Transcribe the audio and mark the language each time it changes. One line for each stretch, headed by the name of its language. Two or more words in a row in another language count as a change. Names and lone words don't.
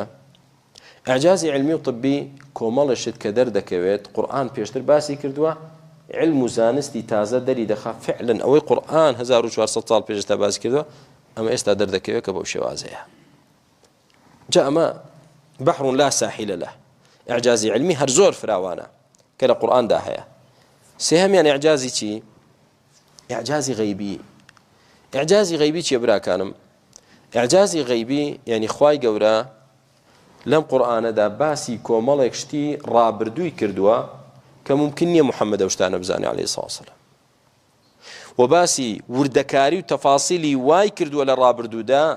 Central Kurdish: ئیعجازی علمی و طبی کۆمەڵێشت کە دەردەکەوێت قورئان پێشتر باسی کردووە علم و زانستی تازە دەری دەخا فعلا ئەوەی قورئان 1400 ساڵ پێش تا باسی کردووە ئەمە ئێستا دەردەکەوێت کە بەو شێوازەیە. جا ئەمە
Arabic: بەحر لا ساحل له.
Central Kurdish: ئیعجازی علمی هەر زۆر فراوانە کە لە قورئاندا هەیە. سێهەمیان ئیعجازی چی؟ ئیعجازی غەیبی. ئیعجازی غەیبی چییە براکانم؟ ئیعجازی غەیبی یعنی خوای گەورە لەم قورئانەدا باسی کۆمەڵێک شتی ڕابردووی کردووە کە ممکن نییە محەممەد ئەو شتانە بزانێ عەلەیهی سڵاو وسەلام و باسی وردەکاری و تەفاسیلی وای کردووە لە ڕابردوودا.